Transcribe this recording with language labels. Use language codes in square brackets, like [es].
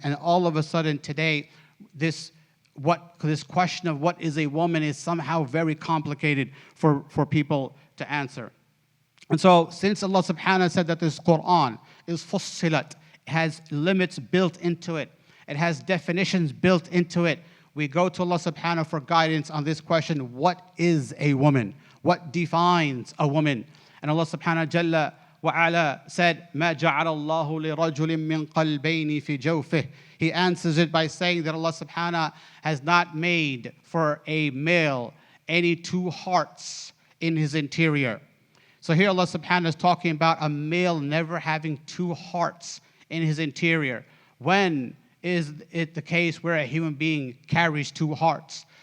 [en] And all of a sudden today, this question of what is a woman is somehow very complicated for people to answer. And so since Allah subhanahu said that this Quran is fussilat, it has limits built into it, it has definitions built into it, we go to Allah subhanahu for guidance on this question, what is a woman? What defines a woman? And Allah subhanahu jalla wa'ala said, [ar] مَا جَعَلَ اللَّهُ لِرَجُلٍ مِّن قَلْبَيْنِ فِي جَوْفِهِ. [en] He answers it by saying that Allah subhanahu has not made for a male any two hearts in his interior. So here Allah subhanahu is talking about a male never having two hearts in his interior. When is it the case where a human being carries two hearts?